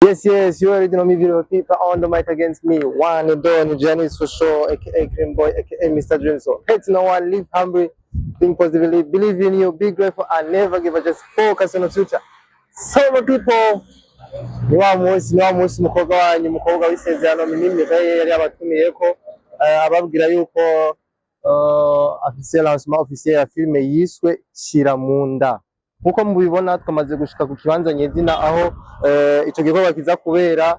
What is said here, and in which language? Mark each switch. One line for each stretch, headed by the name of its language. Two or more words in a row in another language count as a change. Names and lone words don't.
English: Yes, you already know me, beautiful people on the mic against me. One and done, Janice for sure, aka Cream Boy, aka Mr. Dream. So, hate no one, live hungry, think positively, believe in you, be grateful, and never give up, just focus on the future. So, my people,
Rundi: ni wa munsi umukobwa wanyu, umukobwa w'isezerano Mireille yari abatumiyeko ababwira yuko afise
French: lancement officiel
Rundi: ya filme yiswe Shira Munda. Nkuko mubibona twamaze gushika ku kibanza nyezina aho ico gikorwa kiza kubera.